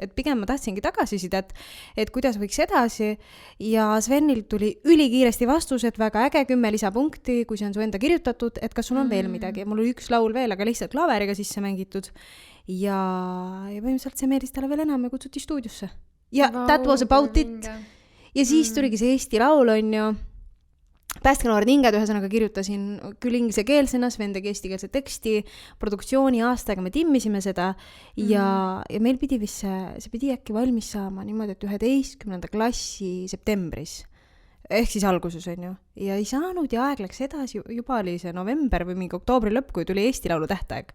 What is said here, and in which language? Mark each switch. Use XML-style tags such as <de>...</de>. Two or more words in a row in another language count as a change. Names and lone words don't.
<et>Et pigem ma tahtsingi tagasisidet, et kuidas võiks edasi ja Svenilt tuli ülikiiresti vastus, et väga äge 10 lisapunkti, kui see on su enda kirjutatud, et kas sul on veel midagi. Mul oli üks laul veel, aga lihtsalt klaveriga sisse mängitud ja põhimõtteliselt see meeldis talle veel enam ja kutsuti stuudiosse.</et> <en>Ja that was about it.</en> <et>Ja siis tuligi see Eesti laul, on ju. Päästke noored hinged, ühesõnaga kirjutasin küll inglisekeelsena, Sven tegi eestikeelse teksti, produktsiooni aastaga me timmisime seda ja meil pidi vist see pidi äkki valmis saama niimoodi, et 11. klassi septembris, ehk siis alguses on ju, ja ei saanud ja aeg läks edasi, juba oli see november või mingi oktoobri lõpp, kui tuli Eesti laulu tähtaeg.</et>